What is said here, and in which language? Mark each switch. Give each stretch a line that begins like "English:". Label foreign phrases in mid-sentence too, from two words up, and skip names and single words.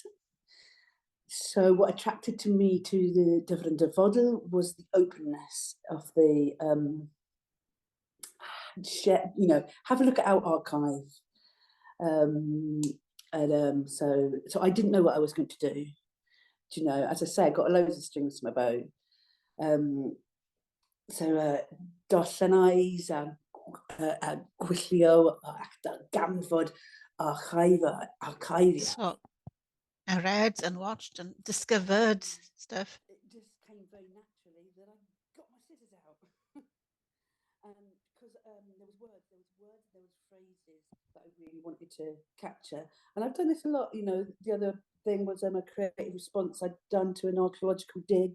English: So what attracted me to the Dyffryn Dyfodol was the openness of the, you know, have a look at our archive. And so I didn't know what I was going to do. Do you know, as I say, I got loads of strings to my bow.
Welsh: So darllenais a gwyllio a ganfod archivia.
English: So I read and watched and discovered stuff. It just came very naturally that I got my scissors out. Because there was phrases that I really wanted to capture. And I've done this a lot, you know. The other thing was a creative response I'd done to an archaeological dig.